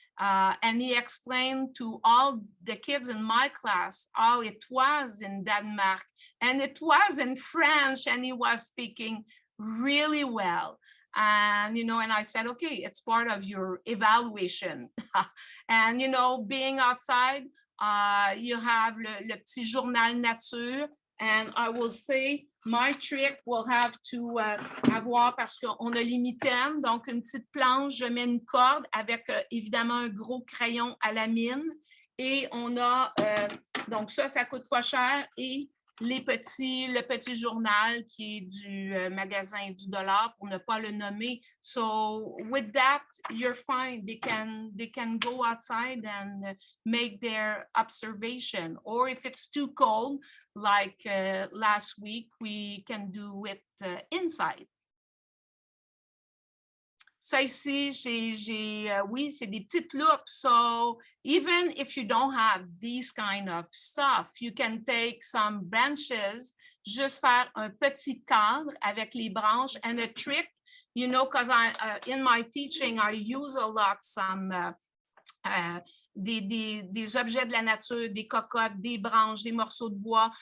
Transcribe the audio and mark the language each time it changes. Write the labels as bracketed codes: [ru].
[en] And he explained to all the kids in my class how it was in Denmark, and it was in French, and he was speaking really well. And, you know, and I said, okay, it's part of your evaluation. And, you know, being outside, you have [fr] le petit journal nature. [en] And I will say, my trick will have to [fr] avoir, parce qu'on a l'imitème, donc une petite planche, je mets une corde avec évidemment un gros crayon à la mine. Et on a, donc ça coûte pas cher. Et le petit journal qui est du magasin du dollar, pour ne pas le nommer. [en] So with that, you're fine. They can go outside and make their observation. Or if it's too cold, like last week, we can do it inside. [fr] Ça ici, oui, c'est des petites loupes. [en] So even if you don't have these kind of stuff, you can take some branches, [fr] juste faire un petit cadre avec les branches. [en] And a trick, you know, because in my teaching, I use a lot some [fr] des objets de la nature, des cocottes, des branches, des morceaux de bois.